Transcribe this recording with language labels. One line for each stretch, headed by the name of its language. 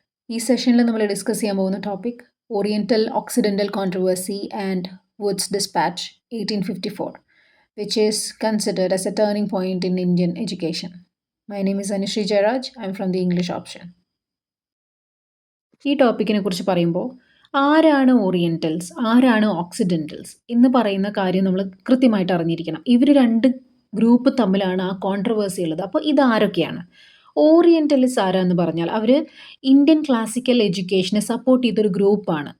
Malayalam: ഈ സെഷനിൽ നമ്മൾ
English: discuss
Malayalam: ചെയ്യാൻ പോകുന്ന
English: Topic oriental occidental controversy and Woods dispatch 1854, which is considered as a turning point in Indian education. My name is Anushree Jairaj. I'm from the English option.
Malayalam: ഈ ടോപ്പിക്കിനെ കുറിച്ച് പറയുമ്പോൾ ആരാണ് ഓറിയന്റൽസ്, ആരാണ് ഓക്സിഡന്റൽസ് എന്ന് പറയുന്ന കാര്യം നമ്മൾ കൃത്യമായിട്ട് അറിഞ്ഞിരിക്കണം. ഇവർ രണ്ട് ഗ്രൂപ്പ് തമ്മിലാണ് ആ കോൺട്രവേഴ്സി ഉള്ളത്. അപ്പോൾ ഇതാരൊക്കെയാണ്? ഓറിയന്റലിസ്റ്റ് ആരാന്ന് പറഞ്ഞാൽ അവർ ഇന്ത്യൻ ക്ലാസിക്കൽ എഡ്യൂക്കേഷനെ സപ്പോർട്ട് ചെയ്തൊരു ഗ്രൂപ്പാണ്.